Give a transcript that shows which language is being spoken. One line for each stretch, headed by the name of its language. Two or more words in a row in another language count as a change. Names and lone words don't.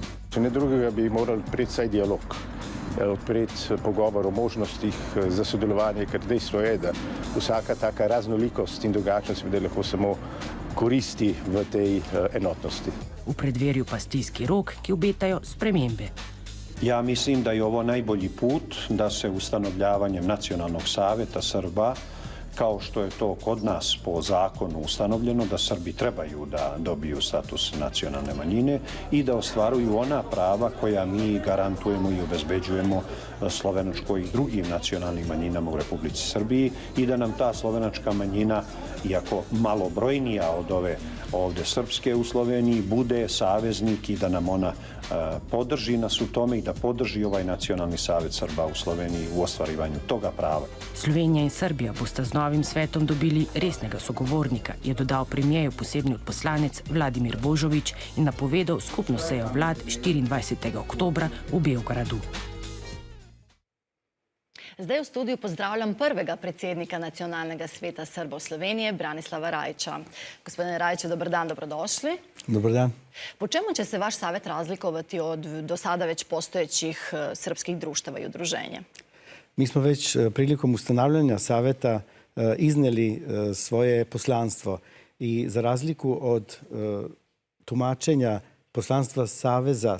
Slovenian: Če ne drugega bi morali odpreti vsaj dialog, odpreti pogovor o možnostih za sodelovanje, ker dejstvo je, da vsaka taka raznolikost in drugačnost bi lahko samo koristi v tej enotnosti. V predverju pa stiski rok, ki obetajo spremembe.
Serbian: Ja mislim da je ovo najbolji put da se ustanovljavanjem Nacionalnog saveta Srba, kao što je to kod nas po zakonu ustanovljeno, da Srbi trebaju da dobiju status nacionalne manjine i da ostvaruju ona prava koja mi garantujemo i obezbeđujemo slovenačkoj i drugim nacionalnim manjinama u Republici Srbiji i da nam ta slovenačka manjina, iako malobrojnija od ove ovdje srpske u Sloveniji, bude saveznik i da nam ona podrži nas u tome i da podrži ovaj Nacionalni savet Srba u Sloveniji u ostvarivanju toga prava.
Slovenian: Slovenija in Srbija bosta z novim svetom dobili resnega sogovornika, je dodal premijeju posebni odposlanec Vladimir Božović in napovedal skupno sejo vlad 24. oktobra v Beogradu. Zdaj v studiu pozdravljam prvega predsednika Nacionalnega sveta Srbov Slovenije, Branislava Rajića.
Serbian: Gospodine Rajiću, dobar dan, dobrodošli. Dobar dan. Po čemu će se vaš savjet razlikovati od do sada već postojećih srpskih društava i udruženja? Mi smo već prilikom ustanovljanja saveta izneli svoje poslanstvo i za razliku od tumačenja poslanstva Saveza